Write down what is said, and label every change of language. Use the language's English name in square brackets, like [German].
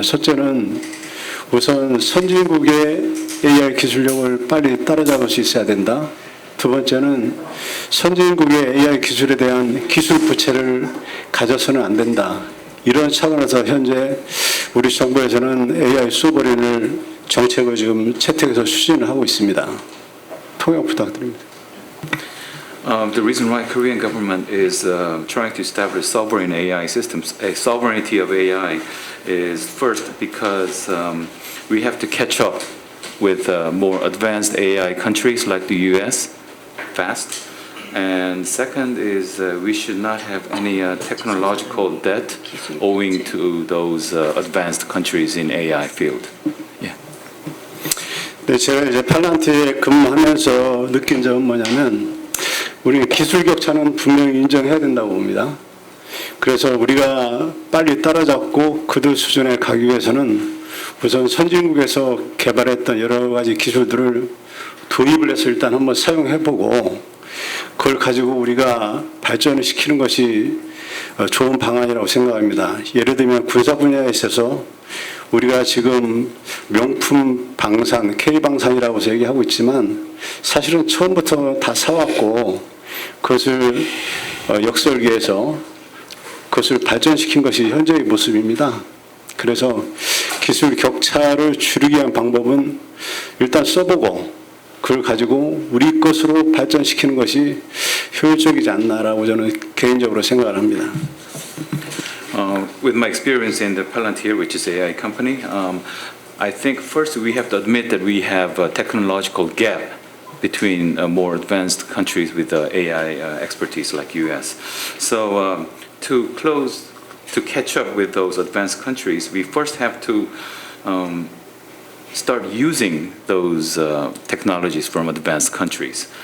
[Korean] 첫째는 우선 선진국의 AI 기술력을 빨리 따라잡을 수 있어야 된다. 두 번째는 선진국의 AI 기술에 대한 기술 부채를 가져서는 안 된다. 이런 차원에서 현재 우리 정부에서는 AI 소버린을 정책을 지금 채택해서 추진을 하고 있습니다. 통역 부탁드립니다. [English] The reason why Korean government is trying to establish sovereign AI systems, a sovereignty of AI, is first because we have to catch up with more advanced AI countries like the US fast. And second is we should not have any technological debt owing to those advanced countries in AI field. Yeah. [Korean] 네, 제가 이제 팔란트에 근무하면서 느낀 점은 뭐냐면 우리 기술 격차는 분명히 인정해야 된다고 봅니다. 그래서 우리가 빨리 따라잡고 그들 수준에 가기 위해서는 우선 선진국에서 개발했던 여러 가지 기술들을 도입을 해서 일단 한번 사용해보고 그걸 가지고 우리가 발전을 시키는 것이 좋은 방안이라고 생각합니다. 예를 들면 군사 분야에 있어서 우리가 지금 명품 방산, K방산이라고 해서 얘기하고 있지만 사실은 처음부터 다 사왔고 그것을 역설계해서 그것을 발전시킨 것이 현재의 모습입니다. 그래서 기술 격차를 줄이기 위한 방법은 일단 써보고 그걸 가지고 우리 것으로 발전시키는 것이 효율적이지 않나라고 저는 개인적으로 생각을 합니다. [English] With my experience in the Palantir, which is an AI company, I think first we have to admit that we have a technological gap between more advanced countries with AI expertise like US. So to catch up with those advanced countries, we first have to start using those technologies from advanced countries.